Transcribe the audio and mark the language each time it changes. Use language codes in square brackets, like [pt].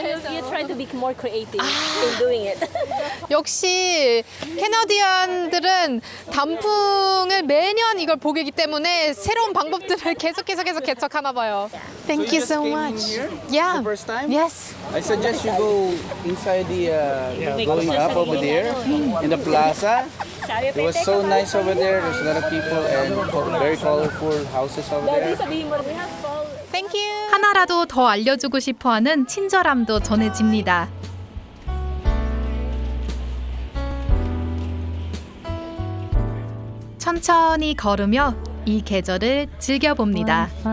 [en] You try to be more creative in doing it. [ko] 역시 캐나디언들은 단풍을 매년 이걸 보기 때문에 새로운 방법들을 계속 개척하나 봐요. [en] Thank you so much. Yeah. First time? Yes. I suggest you go inside the going up over there in the plaza. It was so nice over there. There's a lot of people and very colorful houses over there. Thank you. [ko] 하나라도 더 알려주고 싶어하는 친절함도 전해집니다. 천천히 걸으며 이 계절을 즐겨봅니다.